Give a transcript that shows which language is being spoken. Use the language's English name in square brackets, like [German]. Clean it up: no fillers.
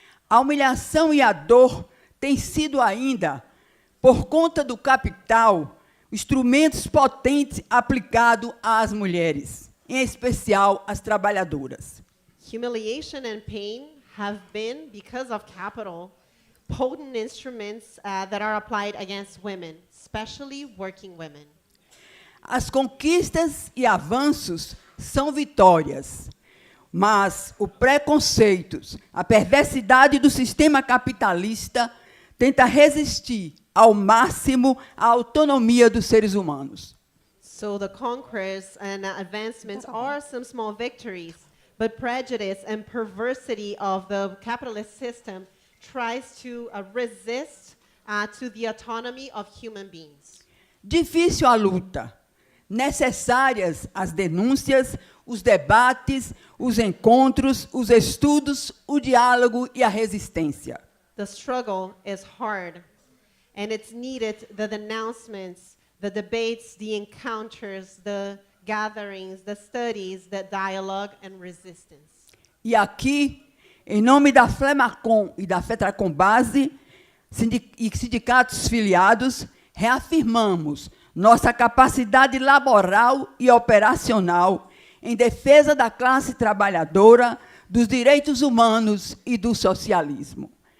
[Portuguese] A humilhação e a dor têm sido ainda, por conta do capital, instrumentos potentes aplicados às mulheres, em especial às trabalhadoras. [English] Humiliation and pain have been, because of capital, potent instruments that are applied against women, especially working women. [Portuguese] As conquistas e avanços são vitórias, mas o preconceito, a perversidade do sistema capitalista tenta resistir ao máximo à autonomia dos seres humanos. [English] So the conquests and advancements are some small victories, but prejudice and perversity of the capitalist system tries to resist to the autonomy of human beings. [Portuguese] Difícil a luta, necessárias as denúncias, os debates, os encontros, os estudos, o diálogo e a resistência. [English] The struggle is hard, and it's needed the denouncements, the debates, the encounters, the gatherings, the studies, the dialogue and resistance. [Portuguese] E aqui, em nome da Flemacom e da Fetracom Base e sindicatos filiados, reafirmamos nossa capacidade laboral e operacional em defesa da classe trabalhadora, dos direitos humanos e do socialismo.